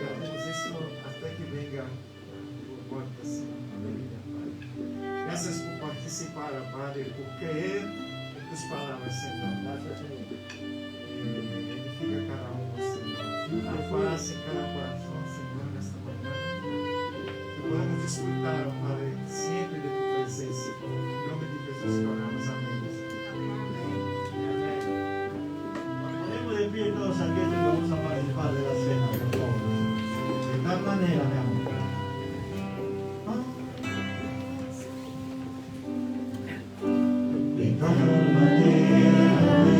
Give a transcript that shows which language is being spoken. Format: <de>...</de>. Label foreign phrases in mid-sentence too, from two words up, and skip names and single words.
<es>Hacemos eso hasta que venga tu vuelta, Señor. Aleluya, Padre. Gracias por participar, Padre, por creer en tus palabras, Señor. Gracias, Señor. Edifica cada uno, Señor. A paz en cada corazón, Señor,</es> <pt>nesta manhã.</pt> <es>Que podamos disfrutar, Padre,</es> <pt>sempre de tu presença. Em nome de Jesus que oramos. Amém.</pt> <es>Ponemos de pie todos aquellos que vamos a participar de la cena, por favor. De tal manera, mi amor. De tal manera,</es>